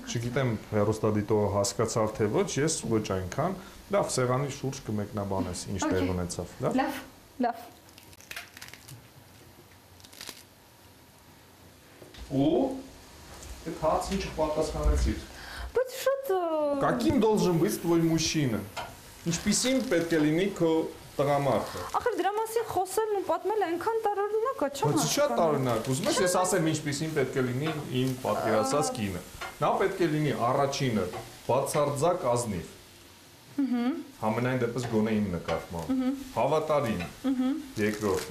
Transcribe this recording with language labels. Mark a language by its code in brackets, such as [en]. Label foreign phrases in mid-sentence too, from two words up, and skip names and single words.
[hy] Չգիտեմ, հեռուստադիտողը հասկացավ թե ոչ, ես ոչ այնքան։ Լավ, սեղանի շուրջ կմեկնաբանես, ինչ տեղ ունեցավ, լավ։ Լավ, լավ։ Ու այդ հարցին չպատասխանեցիր։ Բայց շատ [ru] Каким должен быть твой мужчина? [hy] Ինչպիսին պետք է լինի քո տղամարդը։ Ախր դրա մասին խոսելն ու պատմել այնքան տարօրինակ է, չեմ Բայց շատ տարօրինակ, ուզում ես ասեմ ինչպիսին պետք է լինի իմ պատկերացած կինը։ Նա պետք է լինի առաջինը բացարձակ ազնիվ։ Համենայն դեպս գոնե իմ նկատմամբ։ Հավատարիմ։ Երկրորդը։